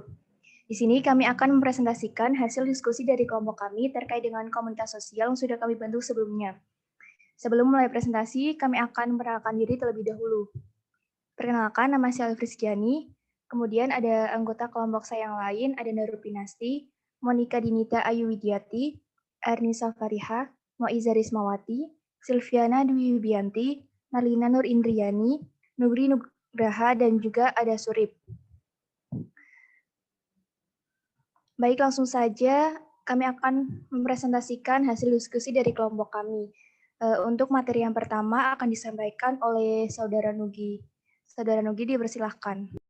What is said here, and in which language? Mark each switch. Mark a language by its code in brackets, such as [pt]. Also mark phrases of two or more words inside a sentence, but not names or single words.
[id] Di sini kami akan mempresentasikan hasil diskusi dari kelompok kami terkait dengan komunitas sosial yang sudah kami bentuk sebelumnya. Sebelum mulai presentasi, kami akan memperkenalkan diri terlebih dahulu. Perkenalkan, nama saya Alfri Skiani. Kemudian ada anggota kelompok saya yang lain, ada Nurul Pinasti, Monika Dinita Ayu Widiati, Ernisa Fariha, Moiza Rismawati, Silviana Dwi Wibianti, Marlina Nur Indriani, Nugri Nugraha, dan juga ada Surip. Baik, langsung saja kami akan mempresentasikan hasil diskusi dari kelompok kami. Untuk materi yang pertama akan disampaikan oleh Saudara Nugi. Saudara Nugi, dipersilahkan.